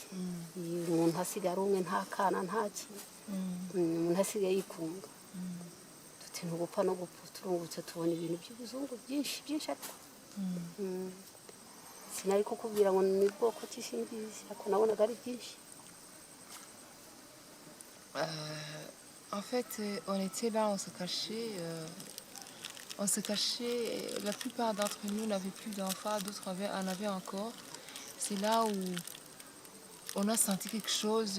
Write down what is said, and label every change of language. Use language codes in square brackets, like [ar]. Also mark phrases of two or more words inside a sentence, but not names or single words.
[rw] Umuntu hasigara umwe nta kana nta kintu. Umuntu hasigaye yikunga. Tuti ntugupfa no gupfa, turungutse tubona ibintu by'ibizungu byinshi ariko sinari kukubwira ngo ni bwoko ki simbizi, ariko nabonaga ari byinshi. [fr] En fait, on était là, on se cachait. La plupart d'entre nous n'avaient plus d'enfants, d'autres en avaient encore. C'est là où on a senti quelque chose.